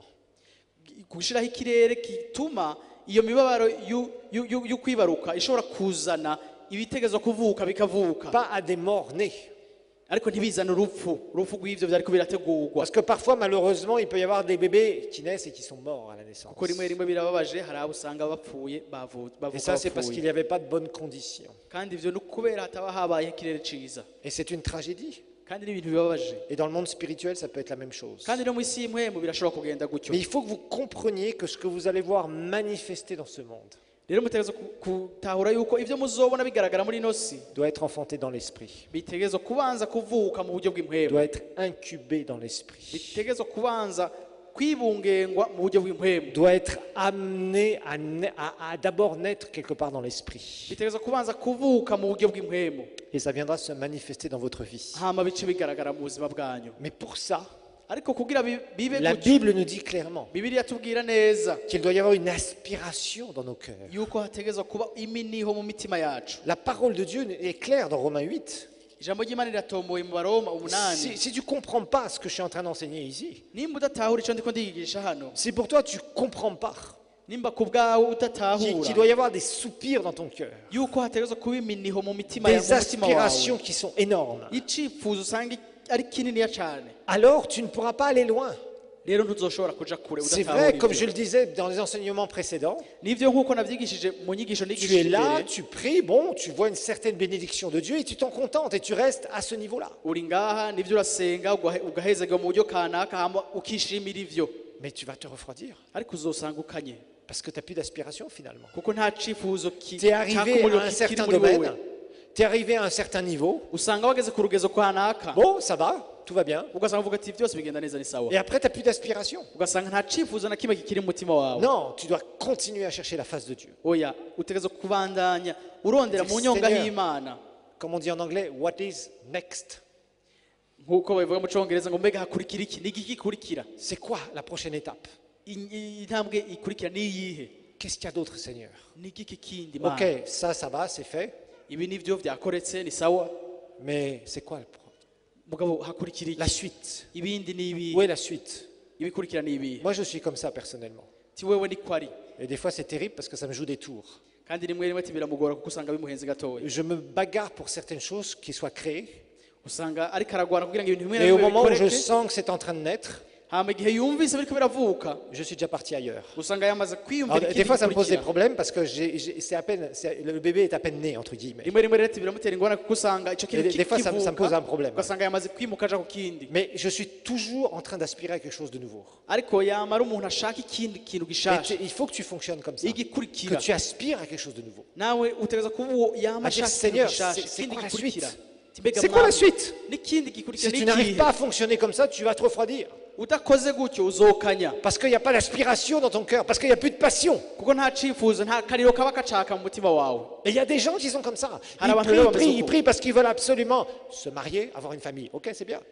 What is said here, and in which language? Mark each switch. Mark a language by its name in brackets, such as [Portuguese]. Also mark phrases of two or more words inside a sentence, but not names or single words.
[Rundi] gushyiraho ikirere gituma iyo mibabaro yo kwibaruka ishobora kuzana ibitegezo kuvuka bikavuka, [French] Pas à des morts nés. [Rundi] ariko ntibizane urupfu rw'ivyo byariko birategurwa. [French] Parce que parfois, malheureusement, il peut y avoir des bébés qui naissent et qui sont morts à la naissance. [Rundi] kuko rimwe rimwe birababaje, hari abo usanga bapfuye [French] Et ça, c'est parce qu'il [Rundi] bapfuye, [French] n'y avait pas de bonnes conditions. [Rundi] kandi ivyo ni ukubera hataba habaye ikirere ciza, [French] Et c'est une tragédie. [Rundi] kandi ni ibintu bibabaje, [French] Et dans le monde spirituel, ça peut être la même chose. [Rundi] kandi no mu isi y'imwemu birashobora kugenda gutyo. [French] Mais il faut que vous compreniez que ce que vous allez voir manifester dans ce monde [Rundi] rero mutegerezwa gutahura yuko ivyo muzobona bigaragara muri ino si [French] doit être enfanté dans l'esprit, [Rundi] bitegerezwa kubanza kuvuka mu buryo bw'impwemu, [French] doit être incubé dans l'esprit, [Rundi] bitegerezwa kubanza kwibungengwa mu buryo bw'impwemu, [French] doit être amené à d'abord naître quelque part dans l'esprit. [Rundi] bitegerezwa kubanza kuvuka mu buryo bw'impwemu, [French] Et ça viendra se manifester dans votre vie. [Rundi] hama bice bigaragara mu buzima bwanyu. [French] Mais pour ça, [Rundi] ariko kugira bibe [French] la [Rundi] gutyo, [French] Bible nous dit clairement [Rundi] Bibiliya tubwira neza [French] qu'il doit y avoir une aspiration dans nos cœurs. [Rundi] yuko hategerezwa kuba iminiho mu mitima yacu. [French] La parole de Dieu est claire dans Romains 8. [Rundi] ijambo ry'Imana riratomboye mu Baroma 8. [French] Si tu ne comprends pas ce que je suis en train d'enseigner ici, [Rundi] nimba udatahura icyo ndiko ndiyigisha hano, [French] si pour toi tu ne comprends pas [Rundi] nimba ku bwawe [French] qu'il [Rundi] udatahura [French] doit y avoir des soupirs dans ton cœur, [Rundi] yuko hategerezwa kuba iminiho mu mitima yawe, [French] des [Rundi] mu mutima [French] aspirations [Rundi] wawe, [French] qui sont énormes, [Rundi] icifuzo usanga ari kininiya cyane, [French] alors tu ne pourras pas aller loin. [Rundi] rero ntuzoshobora kuja kure [French] C'est [Rundi] udatahura [French] vrai, comme je [Rundi] ivyo. [French] le disais dans les enseignements précédents, [Rundi] nivyo nk'uko navyigishije mu nyigisho [French] tu es [Rundi] nigishije [French] là, [Rundi] imbere, [French] tu pries, bon, tu vois une certaine bénédiction de Dieu et tu t'en contentes et tu restes à ce niveau-là. [Rundi] uri ngaha nivyo urasenga ugahezega mu buryo kanaka, hama ukishimira ivyo, [French] Mais tu vas te refroidir [Rundi] ariko uzosanga ukanye [French] parce que tu n'as plus d'aspiration finalement. [Rundi] kuko nta cifuzo [French] Tu es arrivé à un certain domaine, tu es arrivé à un certain niveau, [Rundi] usanga wageze ku rugezo kanaka, [French] bon, ça va, tout va bien. [Rundi] ugasanga uvuga ati byose bigenda neza, ni sawa, [French] Et après, tu n'as plus d'aspiration. [Rundi] ugasanga nta cifuzo na kimwe kikiri mu mutima wawe. [French] Non, tu dois continuer à chercher la face de Dieu. [Rundi] oya utegerezwa kubandanya urondera mu nyonga [French] Seigneur. [Rundi] y'Imana, [French] Comme on dit en anglais, [English] what is next? [Rundi] nk'uko babivuga mu Congereza ngo mbega hakurikira iki, ni iki gikurikira, [French] C'est quoi la prochaine étape? [Rundi] intambwe ikurikira ni iyihe, [French] Qu'est-ce qu'il y a d'autre, Seigneur? [Rundi] ni iki kindi Mana? [French] Ok, ça va, c'est fait. [Rundi] ibi nivyo vyakoretse ni sawa, [French] Mais c'est quoi [Rundi] mugabo hakurikira [French] la [Rundi] iki, [French] suite? [Rundi] ibindi ni [French] Où est [Rundi] ibi, [French] la suite? [Rundi] ibikurikira ni ibi. [French] Moi, je suis comme ça personnellement. [Rundi] ti wewe niko ari. [French] Et des fois, c'est terrible parce que ça me joue des tours. [Rundi] Kandi rimwe rimwe ati biramugora kuko usanga bimuhenze gatoya. [French] Je me bagarre pour certaines choses qui soient créées. [Rundi] Usanga ariko aragwana kugira ngo ibintu bimwe na [French] Et au [Rundi] bimwe [French] moment où je [Rundi] bikoreke. [French] sens que c'est en train de naître, [Rundi] Hama igihe yumvise biriko biravuka [French] je suis déjà parti ailleurs. [Rundi] usanga yamaze [French] Alors, [Rundi] kwiyumvira [French] des [Rundi] ikindi [French] fois, ça me pose des [Rundi] gikurikira. [French] problèmes parce que le bébé est à peine né, entre guillemets. [Rundi] Rimwe rimwe rero ati biramutera ingorane kuko usanga ico kintu [French] Des fois, ça me pose un problème. [Rundi] ugasanga yamaze kwimuka aja ku kindi. [French] Mais je suis toujours en train d'aspirer à quelque chose de nouveau. [Rundi] Ariko yamara umuntu ashaka ikindi kintu [French] Mais [Rundi] gishasha [French] il faut que tu fonctionnes comme ça. Que [Rundi] igikurikira [French] tu aspires à quelque chose de nouveau. [Rundi] nawe utegereza kuba uwo yama [French] À dire, [Rundi] ashaka ikintu [French] Seigneur, [Rundi] gishasha [French] c'est [Rundi] ikindi [French] quoi la [Rundi] gikurikira. [French] suite? [Rundi] Ati, mbega [French] C'est quoi la [Rundi] Mwami, [French] suite? [Rundi] n'ikindi gikurikira [French] Si tu n'arrives [Rundi] n'ikihe? [French] pas à fonctionner comme ça, tu vas te refroidir. [Rundi] udakoze gutyo uzokanya [French] Parce qu'il n'y a pas d'aspiration dans ton cœur, parce qu'il n'y a plus de passion. [Rundi] kuko nta cifuzo nta kariro kaba kacaka mu mutima wawe. [French] Et il y a des gens qui sont comme ça. Alors, Ils prient parce qu'ils veulent absolument se marier, avoir une famille. Ok, c'est bien.